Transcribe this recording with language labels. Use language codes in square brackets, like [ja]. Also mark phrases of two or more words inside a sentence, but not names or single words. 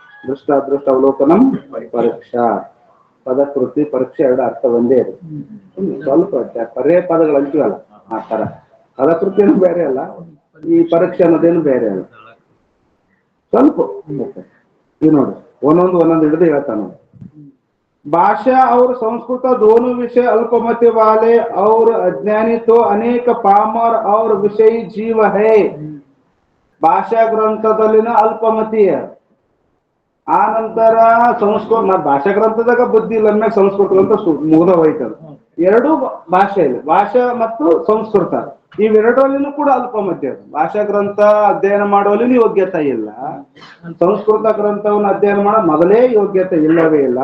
[sa] ದೃಷ್ಟಾದೃಷ್ಟ ಅವಲೋಕನಂ ಪರೀಕ್ಷಾ. [kn] ಪದಕೃತಿ ಪರೀಕ್ಷೆ ಎರಡು ಅರ್ಥ ಒಂದೇ ಇದೆ. ಸ್ವಲ್ಪ ಪರ್ಯಾಯ ಪದಗಳು ಅಂತೀವಲ್ಲ ಆ ತರ. ಪದಕೃತಿಯನ್ನು ಬೇರೆ ಅಲ್ಲ, ಈ ಪರೀಕ್ಷೆ ಅನ್ನೋದೇನು ಬೇರೆ ಅಲ್ಲ. ಸ್ವಲ್ಪ ಈ ನೋಡಿ ಒಂದೊಂದು ಹಿಡಿದು ಹೇಳ್ತಾನ. [hi] भाषा और संस्कृत दोनों विषय अल्पमति वाले और अज्ञानी तो अनेक पामर और विषयी जीव है. [kn] ಭಾಷಾ ಗ್ರಂಥದಲ್ಲಿನ ಅಲ್ಪಮತಿ, ಆ ನಂತರ ಸಂಸ್ಕೃತ ಭಾಷಾ ಗ್ರಂಥದಾಗ ಬುದ್ಧಿ ಇಲ್ಲ ಅಂದ್ಮೇಲೆ ಸಂಸ್ಕೃತ ಗ್ರಂಥ ಮುಗ್ದ ಹೋಯ್ತದ. ಎರಡೂ ಭಾಷೆ ಇದೆ, ಭಾಷಾ ಮತ್ತು ಸಂಸ್ಕೃತ ಇವೆರಡರಲ್ಲಿನೂ ಕೂಡ ಅಲ್ಪಮತಿ ಅದು. ಭಾಷಾ ಗ್ರಂಥ ಅಧ್ಯಯನ ಮಾಡುವಲ್ಲಿ ಯೋಗ್ಯತೆ ಇಲ್ಲ, ಸಂಸ್ಕೃತ ಗ್ರಂಥವನ್ನು ಅಧ್ಯಯನ ಮಾಡೋ ಮೊದಲೇ ಯೋಗ್ಯತೆ ಇಲ್ಲವೇ ಇಲ್ಲ.